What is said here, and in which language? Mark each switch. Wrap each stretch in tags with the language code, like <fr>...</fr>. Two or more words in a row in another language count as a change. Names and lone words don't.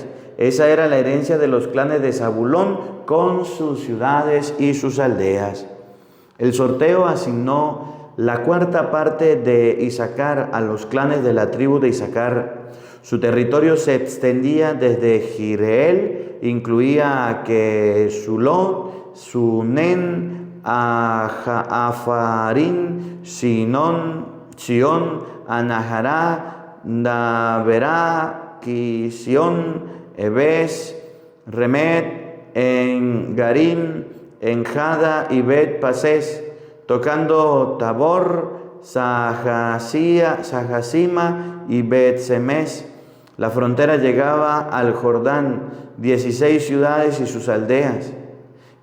<es>Esa era la herencia de los clanes de Zabulón con sus ciudades y sus aldeas. El sorteo asignó la cuarta parte de Isaacar a los clanes de la tribu de Isaacar. Su territorio se extendía desde Jireel, incluía a Quesulot, Sunen, Afarín, Sion, Anahará, Daberá, Kisión, Ebes, Remet, en Garim, en Jada y Bet Pasés, tocando Tabor, Sajasima y Bet Semes. La frontera llegaba al Jordán, 16 ciudades y sus aldeas.</es>